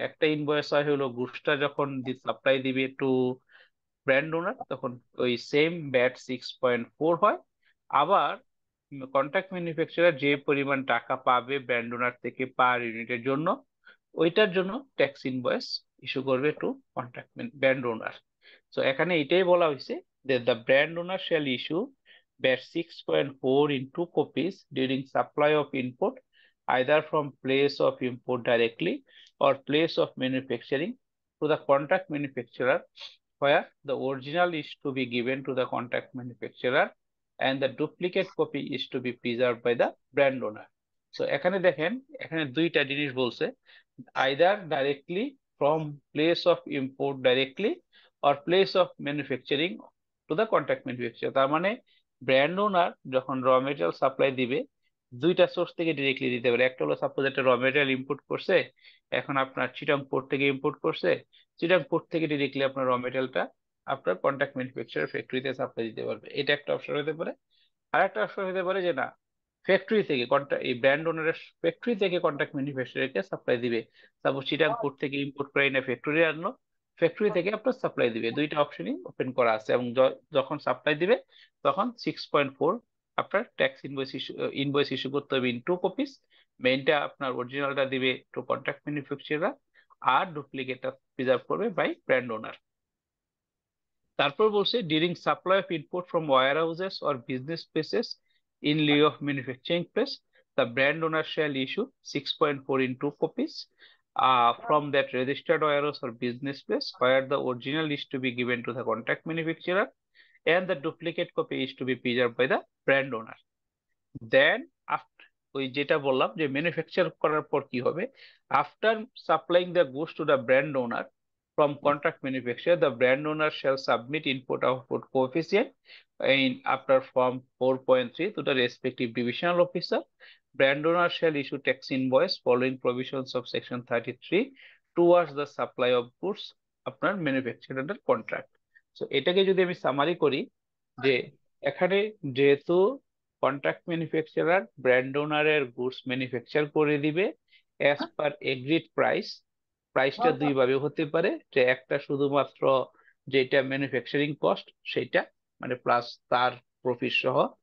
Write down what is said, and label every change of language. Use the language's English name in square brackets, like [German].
[Bangla] একটা ইনভয়েস হয় হলো গুডসটা যখন সাপ্লাই দিবে টু ব্র্যান্ড ওনার, তখন ওই সেম ব্যাট 6.4 হয়। আবার কন্ট্রাক্ট ম্যানুফ্যাকচারার যে পরিমাণ টাকা পাবে ব্র্যান্ড ওনার থেকে পার ইউনিটের জন্য, ওইটার জন্য ট্যাক্স ইনভয়েস ইস্যু করবে টু কন্ট্রাক্ট ব্র্যান্ড ওনার। তো এখানে এটাই বলা হয়েছে যে [English] The brand owner shall issue VAT 6.4 in 2 copies during supply of input either from place of import directly or place of manufacturing to the contract manufacturer, where the original is to be given to the contract manufacturer and the duplicate copy is to be preserved by the brand owner. So [Bangla] এখানে দেখেন, এখানে দুইটা জিনিস বলছে, [English] either directly from place of import directly or place of manufacturing to the contract manufacturer। [Bangla] তার মানে brand ওনার যখন র মেটেরিয়াল সাপ্লাই দিবে, দুইটা সোর্স থেকে ডিরেক্টলি দিতে পারে। একটা হলো সাপোজ একটা র মেটেরিয়াল ইম্পোর্ট করছে, এখন আপনার চিটাং পোর্ট থেকে ইম্পোর্ট করছে, চিটাং পোর্ট থেকে ডিরেক্টলি আপনার র মেটেরিয়ালটা আপনার কন্ট্রাক্ট ম্যানুফ্যাকচারার ফ্যাক্টরিতে সাপ্লাই দিতে পারবে। এটা একটা অপশন হতে পারে। আর একটা অপশন হতে পারে যে না, ফ্যাক্টরি থেকে এই ব্র্যান্ড ওনারের ফ্যাক্টরি থেকে কন্ট্রাক্ট ম্যানুফ্যাকচারারকে সাপ্লাই দিবে। সাপোজ চিটাং পোর্ট থেকে ইম্পোর্ট করে এনে ফ্যাক্টরি আনলো, ফ্যাক্টরি থেকে আপনার সাপ্লাই দিবে। দুইটা অপশনই ওপেন করা আছে, এবং যখন সাপ্লাই দিবে তখন 6.4 আপনার ট্যাক্স ইনভয়েস ইস্যু করতে হবে [English] In 2 copies. [Bangla] মেইনটা আপনার অরিজিনালটা দিবে টু কন্ট্রাক্ট ম্যানুফ্যাকচারার, আর ডুপ্লিকেটটা প্রিজার্ভ করবে বাই ব্র্যান্ড ওনার। [English] তারপর বলছে during supply of input from warehouses or business places in lieu of manufacturing place, the brand owner shall issue 6.4 in 2 copies from that registered warehouse or business place where the original is to be given to the contract manufacturer and the duplicate copy is to be preserved by the brand owner. Then after, [Bangla] ওই যেটা বললাম যে manufacture করার পর কি হবে, [English] After supplying the goods to the brand owner from contract manufacturer, the brand owner shall submit input output coefficient in after form 4.3 to the respective divisional officer. Brand owner shall issue tax invoice following provisions of section 33 towards the supply of goods আপনার manufactured under contract. [Bangla] So এটাকে যদি আমি summary করি, যে এখানে যেহেতু contract manufacturer brand ওনারের goods manufacture করে দিবে অ্যাজ পার এগ্রিড প্রাইস, প্রাইসটা দুই ভাবে হতে পারে, যে একটা শুধুমাত্র যেটা ম্যানুফ্যাকচারিং কস্ট সেটা, মানে প্লাস তার প্রফিট সহ।